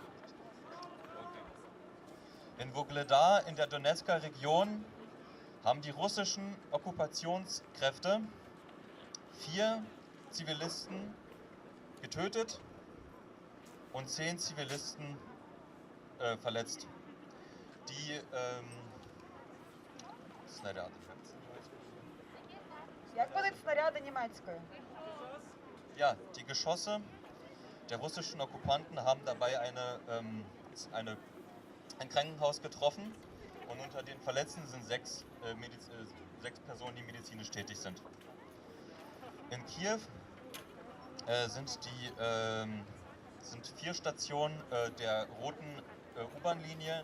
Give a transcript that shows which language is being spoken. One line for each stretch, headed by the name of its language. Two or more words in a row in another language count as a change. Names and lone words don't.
German: In Wugledar in der Donetsker Region haben die russischen Okkupationskräfte 4 Zivilisten getötet und 10 Zivilisten verletzt.
Ukrainian: Die Снаряди. Як будуть снаряди німецькою?
German: Ja, die Geschosse der russischen Okkupanten haben dabei ein Krankenhaus getroffen Und unter den Verletzten sind sechs Personen, die medizinisch tätig sind. In Kiew sind 4 Stationen der roten U-Bahn-Linie.